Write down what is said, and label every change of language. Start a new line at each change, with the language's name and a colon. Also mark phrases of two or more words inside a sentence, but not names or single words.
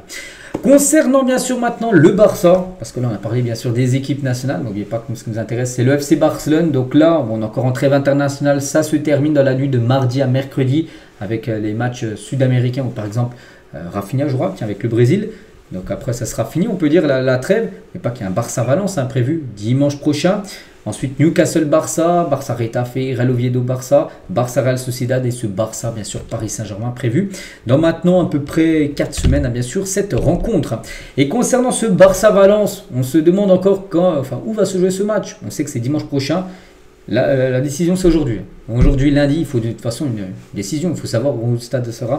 French: Concernant bien sûr maintenant le Barça, parce que là on a parlé bien sûr des équipes nationales, n'oubliez pas que ce qui nous intéresse c'est le FC Barcelone. Donc là on est encore en trêve internationale, ça se termine dans la nuit de mardi à mercredi avec les matchs sud-américains où par exemple Rafinha jouera avec le Brésil. Donc après ça sera fini, on peut dire la trêve, mais pas qu'il y a un Barça-Valence prévu dimanche prochain. Ensuite Newcastle-Barça, Barça-Retafe, Real Oviedo-Barça, Barça-Real Sociedad et ce Barça bien sûr Paris Saint-Germain prévu dans maintenant à peu près 4 semaines bien sûr cette rencontre. Et concernant ce Barça-Valence, on se demande encore où va se jouer ce match. On sait que c'est dimanche prochain. La décision c'est aujourd'hui. Aujourd'hui lundi, il faut de toute façon une décision, il faut savoir où le stade sera.